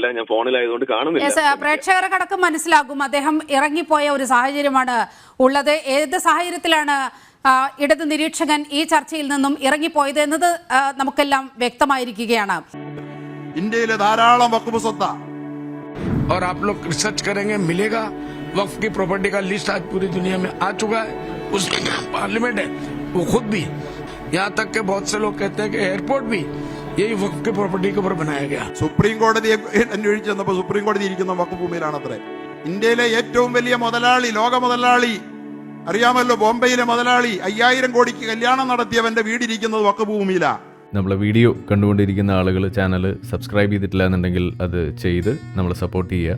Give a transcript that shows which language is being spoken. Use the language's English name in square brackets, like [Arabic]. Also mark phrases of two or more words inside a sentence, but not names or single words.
[Malayalam] ഞാൻ ഫോണിലായതുകൊണ്ട് കാണുന്നില്ല. പ്രേക്ഷകർക്കടക്കം മനസ്സിലാകും അദ്ദേഹം ഇറങ്ങിപ്പോയ ഒരു സാഹചര്യമാണ് ഉള്ളത്. ഏത് സാഹചര്യത്തിലാണ് ഇടത് നിരീക്ഷകൻ ഈ ചർച്ചയിൽ നിന്നും ഇറങ്ങിപ്പോയത് എന്നത് നമുക്കെല്ലാം വ്യക്തമായിരിക്കുകയാണ്. ഇന്ത്യയിലെ ധാരാളം വഖഫ് സ്വത്താ. [Hindi] और आप लोग रिसर्च करेंगे, मिलेगा वक्फ की प्रॉपर्टी का लिस्ट आज पूरी दुनिया में आ चुका है. उसमें पार्लियामेंट है, वो खुद भी, यहाँ तक के बहुत से लोग कहते हैं कि एयरपोर्ट भी यही वक्फ की प्रॉपर्टी के ऊपर बनाया गया. [Malayalam] സുപ്രീം കോടതിയെ അന്വേഷിച്ച് വന്നപ്പോൾ സുപ്രീം കോടതി ഇരിക്കുന്ന വഖഫ് ഭൂമിയിലാണത്രേ. ഇന്ത്യയിലെ ഏറ്റവും വലിയ മുതലാളി, ലോക മുതലാളി അറിയാമല്ലോ, ബോംബെയിലെ മുതലാളി 5000 കോടിക്ക് കല്യാണം നടത്തിയവന്റെ വീടിരിക്കുന്നത് വഖഫ് ഭൂമിയിലാണ്. നമ്മളെ വീഡിയോ കണ്ടുകൊണ്ടിരിക്കുന്ന ആളുകൾ [English] channel subscribe [Malayalam] ചെയ്തിട്ടില്ല എന്നുണ്ടെങ്കിൽ അത് ചെയ്ത് നമ്മളെ സപ്പോർട്ട് ചെയ്യുക.